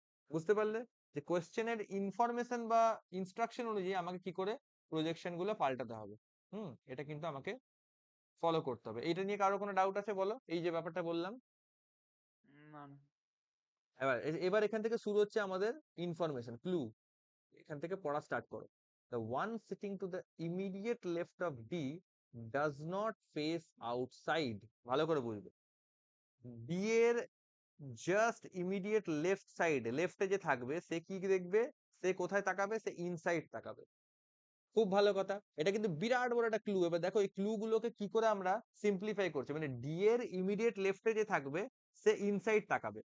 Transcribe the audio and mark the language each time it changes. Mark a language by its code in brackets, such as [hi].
[bn] বুঝতে পারলে যে কোয়েশ্চেনের ইনফরমেশন বা ইনস্ট্রাকশন অনুযায়ী আমাকে কি করে প্রজেকশন গুলো পাল্টাতে হবে। এটা কিন্তু আমাকে ফলো করতে হবে। এটা নিয়ে কারো কোনো ডাউট আছে বলো, এই যে ব্যাপারটা বললাম? না না। এবার এখান থেকে শুরু হচ্ছে আমাদের ইনফরমেশন ক্লু। এখান থেকে পড়া স্টার্ট করো। [en] The one sitting to the immediate left of D does not face outside. [bn] ভালো করে বুঝবে। D এর জাস্ট ইমিডিয়েট লেফট সাইডে, লেফটে যে থাকবে সে কি দেখবে? সে কোথায় তাকাবে? সে ইনসাইড তাকাবে। খুব ভালো কথা, এটা কিন্তু বিরাট বড় একটা ক্লু। এবার দেখো এই ক্লু গুলোকে কি করে আমরা সিম্পলিফাই করছি, মানে ডি এর ইমিডিয়েট লেফটে যে থাকবে সে ইনসাইড তাকাবে।